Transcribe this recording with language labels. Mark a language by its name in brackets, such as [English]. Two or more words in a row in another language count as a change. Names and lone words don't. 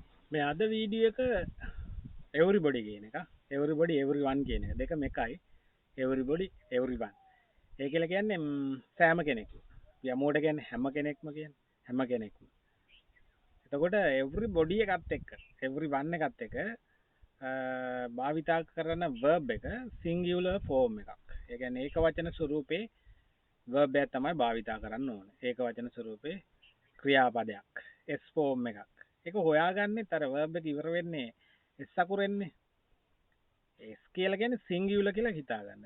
[Sinhala] මේ අද වීඩියෝ එක everybody කියන එක [English] everybody everyone [Sinhala] කියන එක දෙකම එකයි [English] everybody everyone [Sinhala] ඒ කියලා කියන්නේ සෑම කෙනෙක්ම යමෝට කියන්නේ හැම කෙනෙක්ම කියන්නේ හැම කෙනෙක්ම එතකොට everybody එකත් එක්ක everyone එකත් එක්ක භාවිතා කරන verb එක [English] singular form [Sinhala] එකක් ඒ කියන්නේ ඒක වචන ස්වරූපේ verb එක තමයි භාවිතා කරන්න ඕනේ ඒක වචන ස්වරූපේ ක්‍රියාපදයක් [English] s form [Sinhala] එකක් ඒක හොයාගන්නෙත් අර verb එක ඉවර වෙන්නේ s අකුරෙන්නේ s කියලා කියන්නේ singular කියලා හිතා ගන්න.